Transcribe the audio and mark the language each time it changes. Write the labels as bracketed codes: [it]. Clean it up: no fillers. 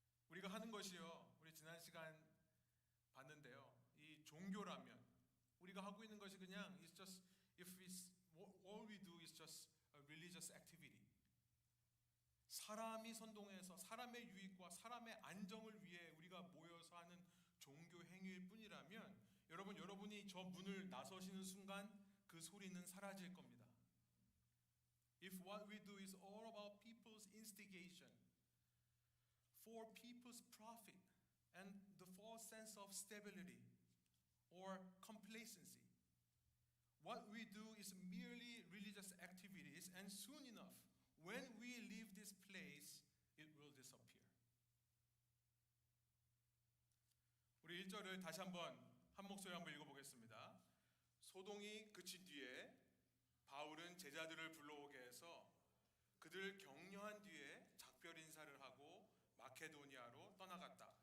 [ko] 우리가 하는 것이요, 우리 지난 시간 봤는데요, 이 종교라면 우리가 하고 있는 것이 그냥 [en] it's just if it's all we do is just a religious activity. [ko] 사람이 선동해서 사람의 유익과 사람의 안정을 위해 우리가 모여서 하는 종교 행위일 뿐이라면 여러분이 저 문을 나서시는 순간 그 소리는 사라질 겁니다. [en] If what we do is all about people's instigation, for people's profit and the false sense of stability or complacency, what we do is merely religious activities, and soon enough, when we leave this place, it will disappear. [ko] 우리 1절을 다시 한번 한 목소리 한번 읽어보겠습니다. 소동이 그친 뒤에 바울은 제자들을 불러오게 해서 그들을 격려한 뒤에 작별 인사를 하고 마케도니아로 떠나갔다.